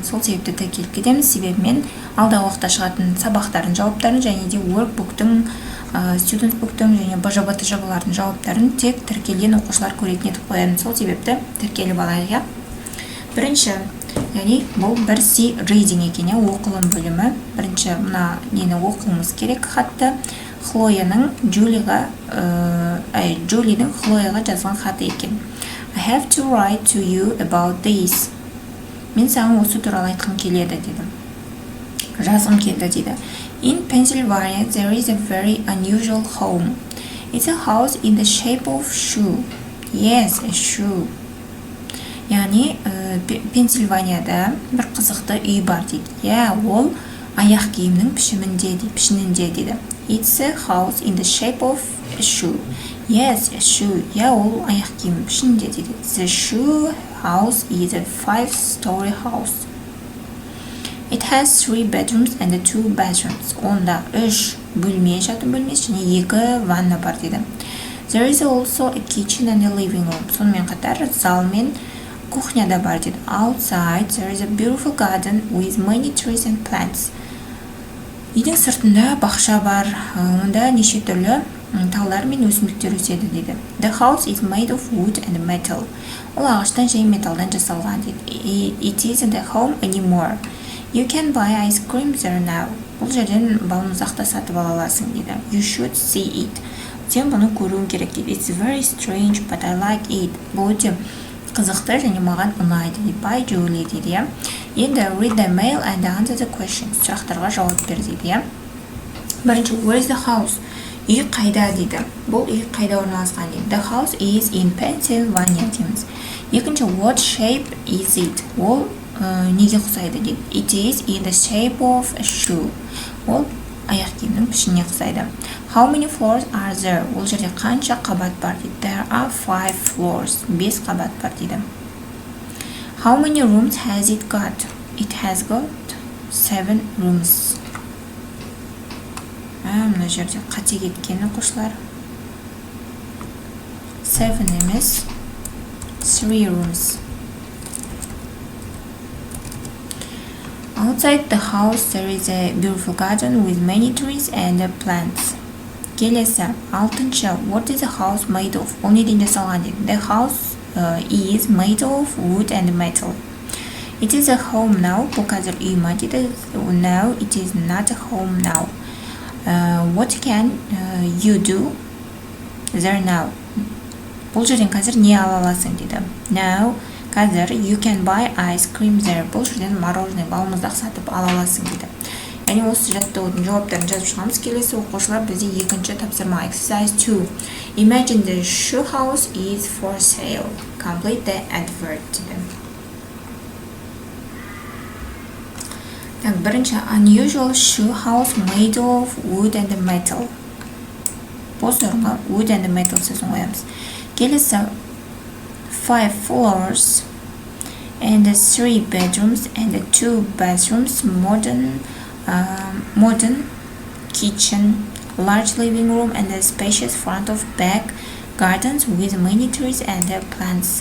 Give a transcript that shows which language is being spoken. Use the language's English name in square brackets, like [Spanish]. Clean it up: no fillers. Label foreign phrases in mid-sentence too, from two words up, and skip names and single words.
[Kazakh] Сол себепті тіркеліп кетеміз, себебі мен алдағы уақытта шығатын сабақтардың жауаптарын және де WORKBOOK-тың Student Book-тың және БЖБТ жобалардың жауаптарын тек тіркелген оқушылар көретін етіп қоямын. Сол себепті тіркеліп алайық. Бірінші, яғни бұл бір C reading екен, оқылым бөлімі. Бірінші мына нені оқуымыз керек хатты. Джулидің Хлояға жазған хаты екен. [English] I have to write to you about this. [Kazakh] Мен саған осы туралы айтқым келеді деді. Жазғым келді дейді. [English] In Pennsylvania, there is a very unusual home. It's a house in the shape of shoe. Yes, a shoe. [Kazakh] Яғни, Пенсильванияда бір қызықты үй бар дейді. Ол аяқ киімнің пішінінде дейді. [English] It's a house in the shape of a shoe. Yes, a shoe. [Kazakh] Ол аяқ киім пішінінде дейді. [English] The shoe house is a 5-story house. It has 3 bedrooms and 2 bathrooms. [Kazakh] Онда 3 бөлме, жатын бөлмесі және 2 ванна бар дейді. [English] There is also a kitchen and a living room. [Kazakh] Сонымен қатар зал мен кухня да бар дейді. [English] Outside there is a beautiful garden with many trees and plants. [Kazakh] Үйдің сыртында бақша бар, онда неше түрлі талдар мен өсімдіктер өседі дейді. [English] The house is made of wood and metal. [Kazakh] Ол ағаштан және металдан жасалған дейді. [English] It isn't a home anymore. You can buy ice cream there now. [Kazakh] Бұл жерден балмұздақты сатып ала аласың дейді. [English] You should see it. [Kazakh] Сен бұны көруің керек дейді. [English] It's very strange, but I like it. [Kazakh] Бұл өте қызықты және маған ұнайды дейді. [English] By Julie [Kazakh] дейді. Енді [English] read the mail and answer the questions. [Kazakh] Сұрақтарға жауап бер дейді. Бірінші, [English] where is the house? [Kazakh] Үй қайда дейді. Бұл үй қайда орналасқан дейді. [English] The house is in Pennsylvania [Kazakh] дейміз. Екінші, [English] what shape is it? [Kazakh] Ол неге ұқсайды дейді. [English] It is in the shape of a shoe. [Kazakh] Ол аяқ киімнің пішініне ұқсайды. [English] How many floors are there? [Kazakh] Ол жерде қанша қабат бар дейді. [English] There are 5 floors. [Kazakh] 5 қабат бар дейді. [English] How many rooms has it got? It has got 7 rooms. [Kazakh] Мына жерде қате кеткен оқушылар. 7 емес, 3 rooms. [English] Outside the house there is a beautiful garden with many trees and plants. [Kazakh] Келесі, 6-шы, [English] what is the house made of? [Kazakh] Ол неден жасалған дейді. [English] The house is made of wood and metal. It is a home now. [Kazakh] Бұл қазір үй ма дейді. [English] No, it is not a home now. What can you do there now? [Kazakh] Бұл жерден қазір не ала аласың дейді. [English] Now, қазір you can buy ice cream there. [Kazakh] Бұл жерден мороженое, балмұздақ сатып ала аласың дейді. Яғни осы жаттығудың жауаптарын жазып шығамыз. Келесі оқушылар бізде екінші тапсырма. [English] Exercise 2. Imagine the shoe house is for sale. Complete the advert [Kazakh] дейді. Бірінші, [English] unusual shoe house made of wood and metal. [Kazakh] Бос орынға [English] wood and metal [Kazakh] сөзін қоямыз. [English] Келесі, 5 floors and 3 bedrooms and 2 bathrooms, modern kitchen, large living room and a spacious front of back gardens with many trees and plants.